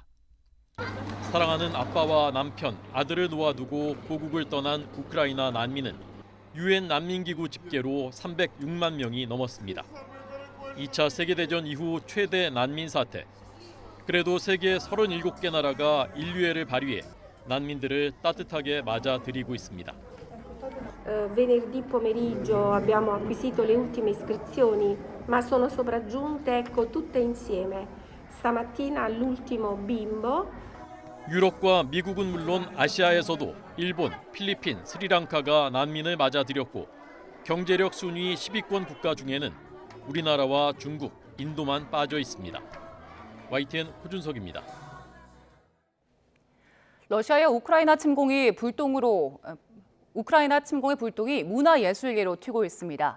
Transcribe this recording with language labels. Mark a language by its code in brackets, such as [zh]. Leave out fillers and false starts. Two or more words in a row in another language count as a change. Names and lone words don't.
[ko] 사랑하는 아빠와 남편, 아들을 놓아두고 고국을 떠난 우크라이나 난민은 UN 난민기구 집계로 306만 명이 넘었습니다. 2차 세계대전 이후 최대 난민 사태. 그래도 세계 37개 나라가 인류애를 발휘해 난민들을 따뜻하게 맞아들이고 있습니다. [it] Venerdì pomeriggio abbiamo acquisito le ultime iscrizioni, ma sono sopraggiunte tutte insieme. stamattina all'ultimo bimbo. [ko] 유럽과 미국은 물론 아시아에서도 일본, 필리핀, 스리랑카가 난민을 맞아들였고 경제력 순위 10위권 국가 중에는 우리나라와 중국, 인도만 빠져 있습니다. YTN 호준석입니다. 러시아의 우크라이나 침공의 불똥이 문화예술계로 튀고 있습니다.